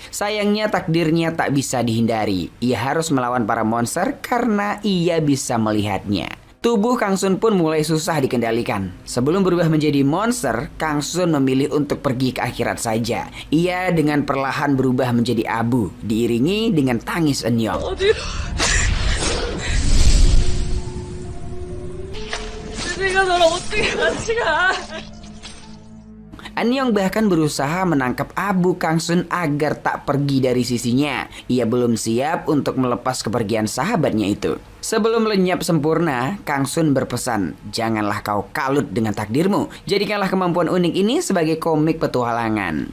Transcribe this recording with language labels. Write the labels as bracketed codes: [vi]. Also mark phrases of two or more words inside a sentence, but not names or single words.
[id] Sayangnya takdirnya tak bisa dihindari. Ia harus melawan para monster karena ia bisa melihatnya. Tubuh Kang Sun pun mulai susah dikendalikan. Sebelum berubah menjadi monster, Kang Sun memilih untuk pergi ke akhirat saja. Ia dengan perlahan berubah menjadi abu, diiringi dengan tangis Eun-young. [ko] 내가 너를 어떻게 같이 가? [id] Eun-young bahkan berusaha menangkap abu Kang Sun agar tak pergi dari sisinya. Ia belum siap untuk melepas kepergian sahabatnya itu. Sebelum lenyap sempurna, Kang Sun berpesan, janganlah kau kalut dengan takdirmu. Jadikanlah kemampuan unik ini sebagai komik petualangan.